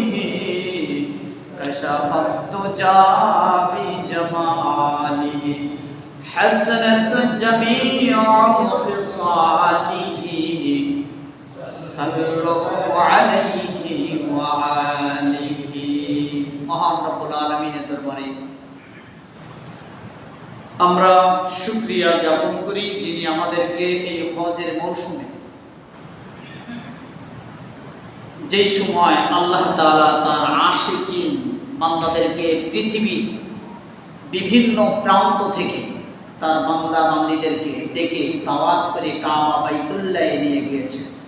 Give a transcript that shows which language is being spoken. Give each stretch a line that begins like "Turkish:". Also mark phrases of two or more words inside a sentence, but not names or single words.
Arabic: کشف الدجا بجمالہ، حسنت جمیع خصالہ صلوا علیہ وآلہ۔
Bangla: মহান রব্বুল আলামিনের দরবারে আমরা শুকরিয়া জ্ঞাপন করি, যিনি আমাদেরকে এই হজের মৌসুমে, যে সময় আল্লাহ তাআলা তার আশিকিন বান্দাদেরকে পৃথিবীর বিভিন্ন প্রান্ত থেকে তার বান্দা বান্দীদেরকে ডেকে দাওয়াত করে কাবা বাইতুল্লাহে নিয়ে গিয়েছেন।